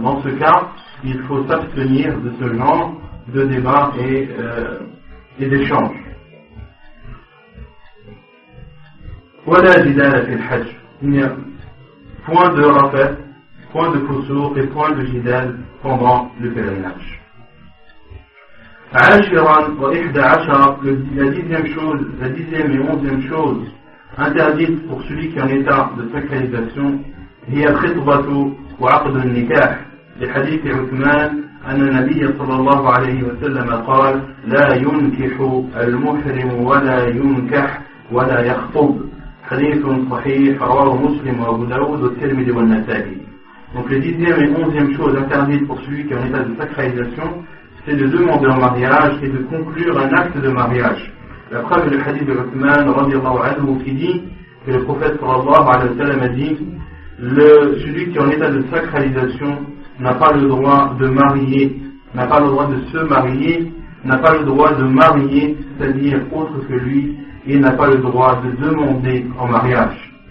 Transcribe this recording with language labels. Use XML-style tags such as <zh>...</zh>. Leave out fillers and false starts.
<fr>Dans ce cas, il faut s'abstenir de ce genre de débat et d'échange. Voilà</fr> <ar>jidal fil hajj.</ar> <fr>Il y a point de rafat, point de fusur et point de jidal pendant le pèlerinage.</fr> <ar>عاشرا وإحدى عشر,</ar> <fr>la dixième et onzième chose interdite pour celui qui est en état de sacralisation,</fr> <ar>هي الخطبة وعقد النكاح لحديث عثمان أن النبي صلى الله عليه وسلم قال لا ينكح المحرم ولا ينكح ولا يخطب. حديث صحيح رواه مسلم وأبو داود والترمذي والنسائي.</ar> <fr>Donc les dixième et onzième choses interdites pour celui qui est en état de sacralisation, c'est de demander en mariage et de conclure un acte de mariage. La preuve est le hadith de Uthman radiallahu anhu qui dit que le prophète sallallahu alayhi wa sallam a dit celui qui est en état de sacralisation n'a pas le droit de marier, n'a pas le droit de se marier, n'a pas le droit de marier, c'est-à-dire autre que lui, et n'a pas le droit de demander en mariage.</fr>